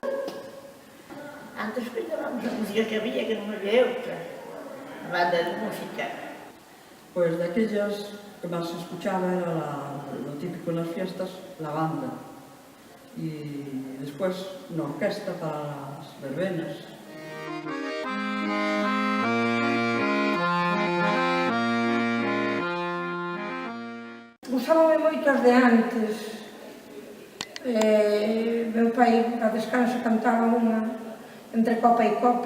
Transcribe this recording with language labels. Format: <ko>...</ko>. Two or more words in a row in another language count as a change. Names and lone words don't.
<gl>Antes escuchábamos a música que había, que non había outra. A banda de música.</gl> <es>Pues de aquellas que más se escuchaba era lo típico en las fiestas, la banda. Y después una orquesta para las verbenas.</es> <gl>Gustaban moito as de antes. Meu pai, a descanso, cantaba unha entre copa e copa.</gl>